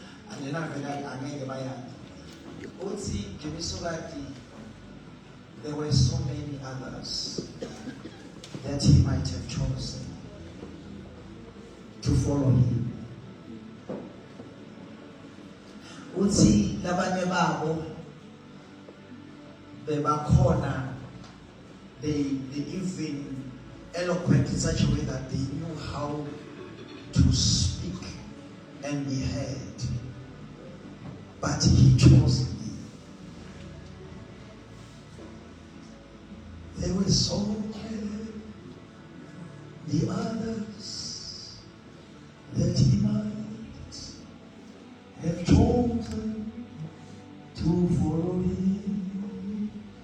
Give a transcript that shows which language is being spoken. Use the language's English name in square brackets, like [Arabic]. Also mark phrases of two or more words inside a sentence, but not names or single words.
[English] There were so many others that he might have chosen to follow him. [Zulu] Uthi labanye babo bebakhona, [English] they even eloquent in such a way that they knew how to speak and be heard, but he chose me. They were so many, the others that he might have chosen to follow him.